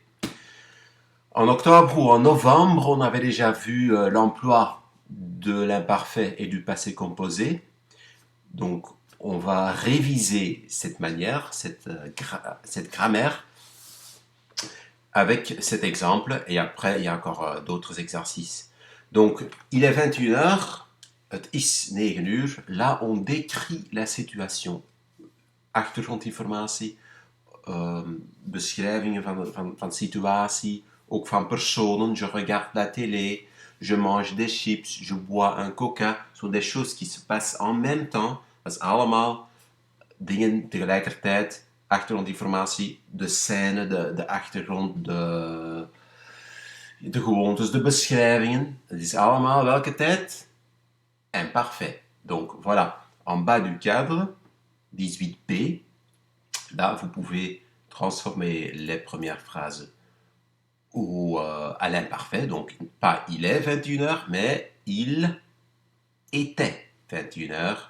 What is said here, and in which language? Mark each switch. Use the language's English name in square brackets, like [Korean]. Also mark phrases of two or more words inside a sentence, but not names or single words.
[French] En octobre ou en novembre, on avait déjà vu l'emploi de l'imparfait et du passé composé. Donc, on va réviser cette manière, cette grammaire, avec cet exemple, et après, il y a encore d'autres exercices. Donc, il est 21h, [Dutch] het is 9 uur. [French] Là, on décrit la situation. [Dutch] Achtergrondinformatie, beschrijvingen van situatie, ook van personen. [French] Je regarde la télé, je mange des chips, je bois un coca. Ce sont des choses qui se passent en même temps. [Dutch] Dat is allemaal dingen tegelijkertijd. Achtergrondinformatie, de scène, de achtergrond, de gewoontes, de beschrijvingen. Het is allemaal welke tijd? [French] Imparfait. Donc voilà, en bas du cadre, 18b, là vous pouvez transformer les premières phrases à l'imparfait. Donc pas il est 21h, mais il était 21h.